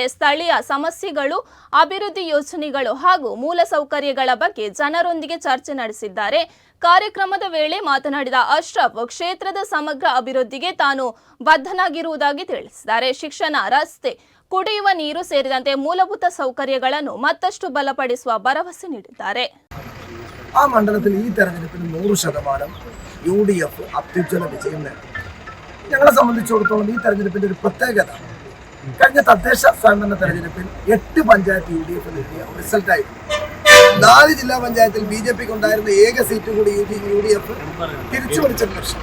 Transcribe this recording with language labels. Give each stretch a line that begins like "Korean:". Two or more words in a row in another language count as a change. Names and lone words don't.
Kannada: ಸ್ಥಳೀಯ ಸಮಸ್ಯೆಗಳು, ಅಭಿವೃದ್ಧಿ ಯೋಜನೆಗಳು ಹಾಗೂ ಮೂಲಸೌಕರ್ಯಗಳ ಬಗ್ಗೆ ಜನರೊಂದಿಗೆ ಚರ್ಚೆ ನಡೆಸಿದ್ದಾರೆ. ಕಾರ್ಯಕ್ರಮದ ವೇಳೆ ಮಾತನಾಡಿದ ಅಶ್ರಫ್, ಕ್ಷೇತ್ರದ ಸಮಗ್ರ ಅಭಿವೃದ್ಧಿಗೆ ತಾನು ಬದ್ಧನಾಗಿರುವುದಾಗಿ ತಿಳಿಸಿದ್ದಾರೆ. ಶಿಕ್ಷಣ, ರಸ್ತೆ, ಕುಡಿಯುವ ನೀರು ಸೇರಿದಂತೆ ಮೂಲಭೂತ ಸೌಕರ್ಯಗಳನ್ನು ಮತ್ತಷ್ಟು ಬಲಪಡಿಸುವ ಭರವಸೆ ನೀಡಿದ್ದಾರೆ.
Malayalam: ആ മണ്ഡലത്തിൽ ഈ തെരഞ്ഞെടുപ്പിൽ 100% UDF അത്യുജ്വല വിജയം നേടും. ഞങ്ങളെ സംബന്ധിച്ചിടത്തോളം ഈ തെരഞ്ഞെടുപ്പിന്റെ ഒരു പ്രത്യേകത, കഴിഞ്ഞ തദ്ദേശ സ്വയംഭരണ തെരഞ്ഞെടുപ്പിൽ 8 പഞ്ചായത്ത് UDF നേടിയ റിസൾട്ടായിരുന്നു. 4 ജില്ലാ പഞ്ചായത്തിൽ BJPക്ക് ഉണ്ടായിരുന്ന ഏക സീറ്റ് കൂടി UDF തിരിച്ചു പിടിച്ചൊരു ലക്ഷ്യം.